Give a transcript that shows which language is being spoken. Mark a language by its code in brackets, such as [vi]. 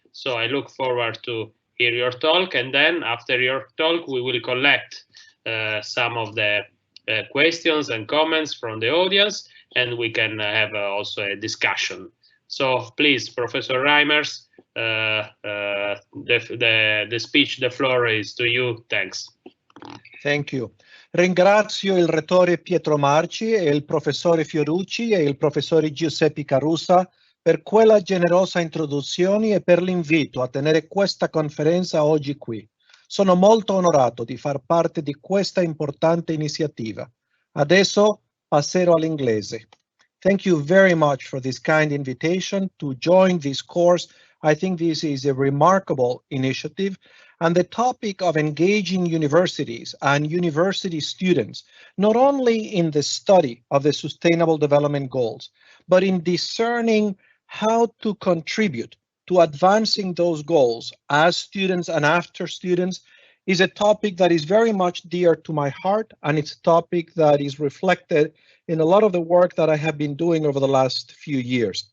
[en] So I look forward to hear your talk, and then after your talk we will collect some of the questions and comments from the audience, and we can have also a discussion. So please, Professor Reimers, the speech, the floor is to you. Thanks. Thank you. [it] Ringrazio il Rettore Pietro Marchi e il Professore Fiorucci e il Professore Giuseppe Carrus per quella generosa introduzione e per l'invito a tenere questa conferenza oggi qui. Sono molto onorato di far parte di questa importante iniziativa. Adesso passerò all'inglese. [en] Thank you very much for this kind invitation to join this course. I think this is a remarkable initiative, and the topic of engaging universities and university students, not only in the study of the Sustainable Development Goals, but in discerning how to contribute to advancing those goals as students and after students, is a topic that is very much dear to my heart, and it's a topic that is reflected in a lot of the work that I have been doing over the last few years.